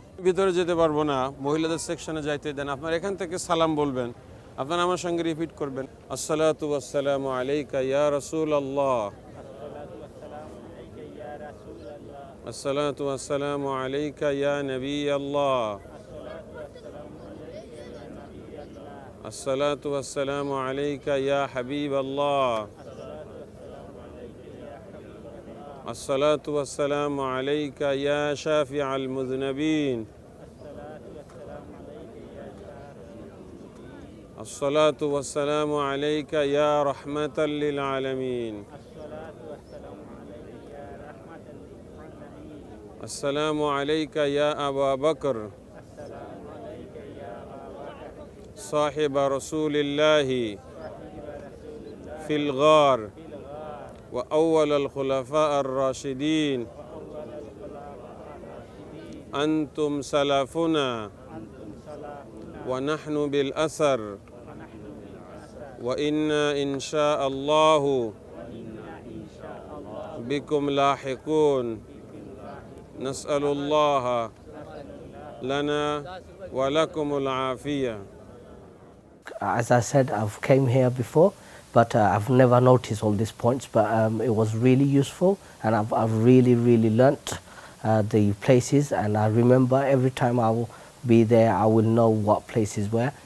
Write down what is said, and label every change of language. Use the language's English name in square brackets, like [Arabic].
[Bangla] ভিতরে যেতে পারবো না, মহিলাদের সেকশনে যাইতে দেন। আপনার এখান থেকে সালাম বলবেন, আপনারা আমার সঙ্গে রিপিট করবেন, [Arabic] আসসালাতু ওয়াসসালামু আলাইকা ইয়া রাসূলুল্লাহ, আসসালাতু ওয়াসসালামু আলাইকা ইয়া নবিয়াল্লাহ, আসসালাতু ওয়াসসালামু আলাইকা ইয়া হাবিবাল্লাহ, الصلاة والسلام عليك يا شافع المذنبين الصلاة والسلام عليك يا رحمة للعالمين السلام عليك يا أبا بكر صاحب رسول الله في الغار وأول الخلفاء الراشدين أنتم سلفنا ونحن بالأثر وإنا إن شاء الله بكم لاحقون نسأل الله لنا ولكم العافية. [English] As I said, I've came here before, but I've never noticed all these points. But it was really useful, and I've really learnt the places. And I remember every time I will be there, I will know what places were.